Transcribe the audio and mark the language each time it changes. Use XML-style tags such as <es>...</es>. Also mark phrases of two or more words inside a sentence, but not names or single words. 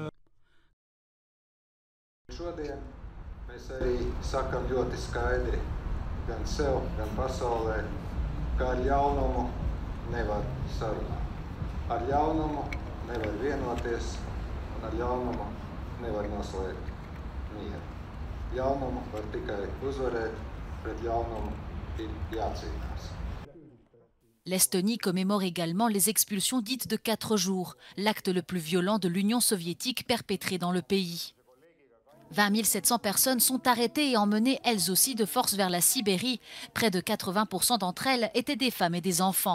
<lv>Šodien mēs arī sakam ļoti skaidri gan sev, gan pasaulē, ka ar ļaunumu nevar sarunāt. Ar ļaunumu nevar vienoties un ar ļaunumu nevar noslēgt mieru. Ļaunumu var tikai uzvarēt, pret ļaunumu ir jācīnās.</lv> <fr>L'Estonie commémore également les expulsions dites de 4 jours, l'acte le plus violent de l'Union soviétique perpétré dans le pays. 20 700 personnes sont arrêtées et emmenées elles aussi de force vers la Sibérie. Près de 80% d'entre elles étaient des femmes et des enfants.</fr>